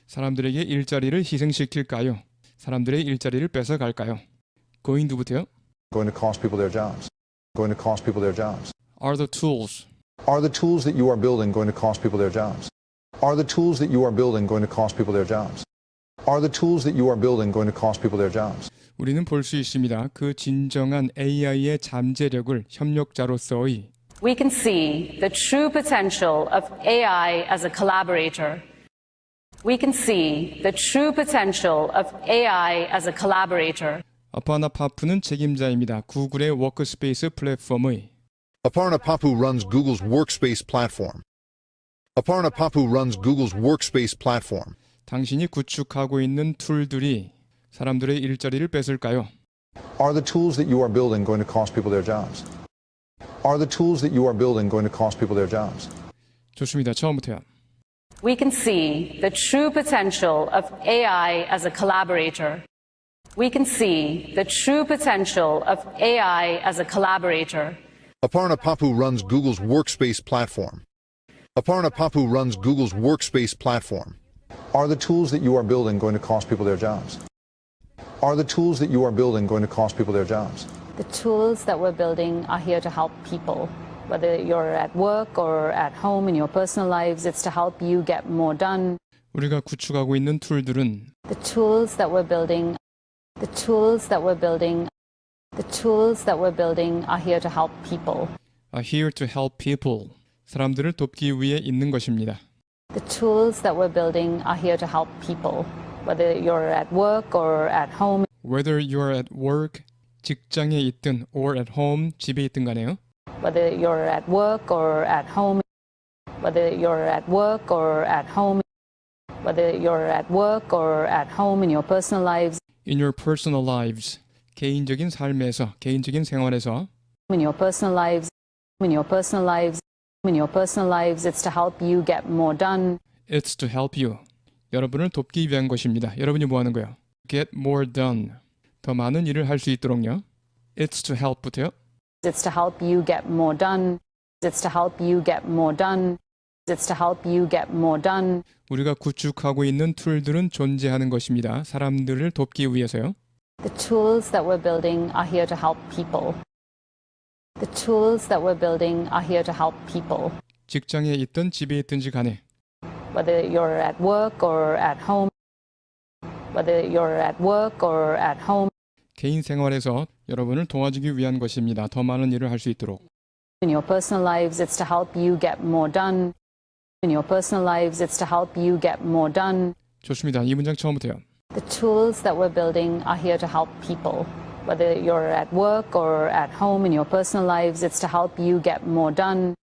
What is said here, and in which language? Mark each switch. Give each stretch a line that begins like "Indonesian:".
Korean: 사람들에게 일자리를 희생시킬까요? 사람들의 일자리를 뺏어갈까요? going to부터요.
English: Going to cost people their jobs. Going to cost people their jobs. are the tools. Are the tools that you are building going to cost people their jobs? Are the tools that you are building going to cost people their jobs? Are the tools that you are building going to cost people their jobs?
Korean: 우리는 볼 수 있습니다. 그 진정한 AI의 잠재력을 협력자로서의
English: We can see the true potential of AI as a collaborator. We can see the true potential of AI as a collaborator.
Korean: Aparna Papu는 책임자입니다. 구글의 워크스페이스 플랫폼의
English: Aparna Papu runs Google's Workspace platform. Aparna Papu runs Google's Workspace platform.
Korean: 당신이 구축하고 있는 툴들이 사람들의 일자리를 뺏을까요?
English: Are the tools that you are building going to cost people their jobs? Are the tools that you are building going to cost people their jobs?
Korean: 좋습니다. 처음부터요.
English: We can see the true potential of AI as a collaborator. We can see the true potential of AI as a collaborator. Aparna Papu runs Google's Workspace platform. Aparna Papu runs Google's Workspace platform. Are the tools that you are building going to cost people their jobs? Are the tools that you are building going to cost people their jobs? The tools that we're building are here to help people. Whether you're at work or at home in your personal lives, it's to help you get more done.
Korean: 우리가 구축하고 있는 툴들은
English: The tools that we're building, the tools that we're building, the tools that we're building are here to help people. are here to help people.
Korean: 사람들을 돕기 위해 있는 것입니다.
English: The tools that we're building are here to help people. Whether you're at work or at home. Whether you're at work,
Korean: 직장에 있든
English: or at home,
Korean: 집에 있든 간에요.
English: Whether you're at work or at home whether you're at work or at home, whether you're at work or at home in your personal lives, In your personal lives.
Korean: 개인적인 삶에서, 개인적인 생활에서.
English: in your personal lives, in your personal lives, in your personal lives, it's to help you get more done. It's to help you.
Korean: 여러분을 돕기 위한 것입니다. 여러분이 뭐 하는 거예요?
English: Get more done.
Korean: 더 많은 일을 할 수 있도록요.
English: It's to help부터요. It's to help you get more done. It's to help you get more done. It's to help you get more done.
Korean: 우리가 구축하고 있는 툴들은 존재하는 것입니다. 사람들을 돕기 위해서요.
English: The tools that we're building are here to help people. The tools that we're building are here to help people.
Korean: 직장에 있든 집에 있든지 간에
English: Whether you're at work or at home, whether you're at work or at home,
Korean: 개인 생활에서 여러분을 도와주기 위한 것입니다. 더 많은 일을 할 수 있도록.
English: in your personal lives, it's to help you get more done. In your personal lives, it's to help you get more done.
Korean: 좋습니다. 이 문장 처음부터요.
English: The tools that we're building are here to help people. Whether you're at work or at home in your personal lives, it's to help you get more done.